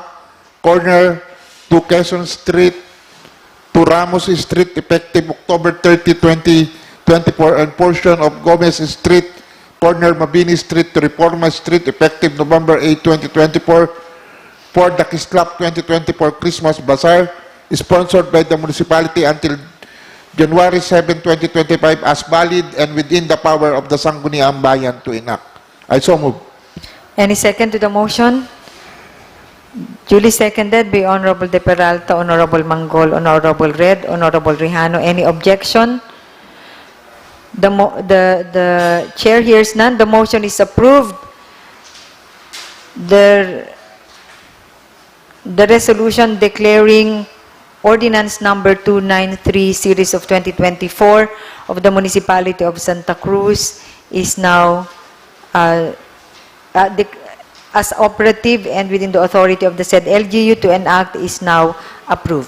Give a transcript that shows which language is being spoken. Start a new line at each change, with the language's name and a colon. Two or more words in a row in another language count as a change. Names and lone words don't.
English: corner to Quezon Street to Ramos Street effective October 30, 2024, and portion of Gomez Street, corner Mabini Street to Reforma Street effective November 8, 2024 for the Kislap 2024 Christmas Bazaar, sponsored by the municipality until January 7, 2025 as valid and within the power of the Sangguniang Bayan to enact. I so move. Any second to the motion? Duly seconded by Honorable De Peralta, Honorable Manggol, Honorable Red, Honorable Rihano. Any objection? The Chair hears none. The motion is approved. The resolution declaring Ordinance Number 293, Series of 2024 of the Municipality of Santa Cruz is now as operative and within the authority of the said LGU to enact is now approved.